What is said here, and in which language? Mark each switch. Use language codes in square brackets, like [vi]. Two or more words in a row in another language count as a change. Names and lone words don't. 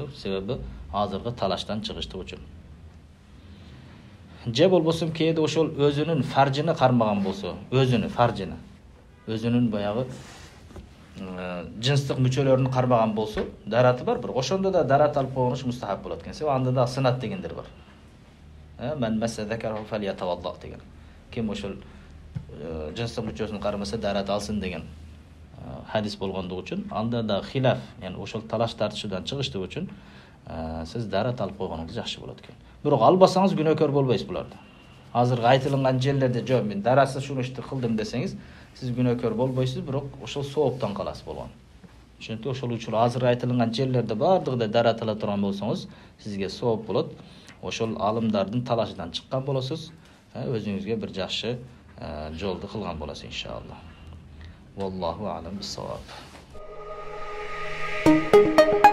[ky] Себеби азыркы талаштан чыгыштыгы үчүн. Же болбосо кээде ошол өзүнүн фаржыны кармаган болсо, өзүнүн баягы жынстык мүчөлөрүн кармаган болсо, дараты бар, бирок ошондо да дарат алып койгону мустахаб болот экен. Себеби анда да сынат дегендер бар. Мен [ar] مس ذكره فليتوضأ [ky] деген. Ким ошол жынстык мүчөсүн кармаса дарат алсын деген hadis болгондугу үчүн, анда да хилаф, яны ошол талаш тартышуудан чыгыштыгы үчүн сиз дарат алып койгонуңуз жакшы болот экен. Бирок албасаңыз күнөөкөр болбойсуз буларды. Азыр айтылган жерлерде жок, мен дарасы шуну ишти кылдым десеңиз, сиз күнөөкөр болбойсуз, бирок ошол сооптон каласыз болгон. Ошентип ошол үчүн азыр айтылган жерлерде бардыгында дарат ала турган болсоңуз, сизге сооп болот. Ошол алымдардын талашынан чыккан болосуз, өзүңүзгө бир жакшы жолду кылган болосуз иншалла. [ar] والله أعلم بالصواب.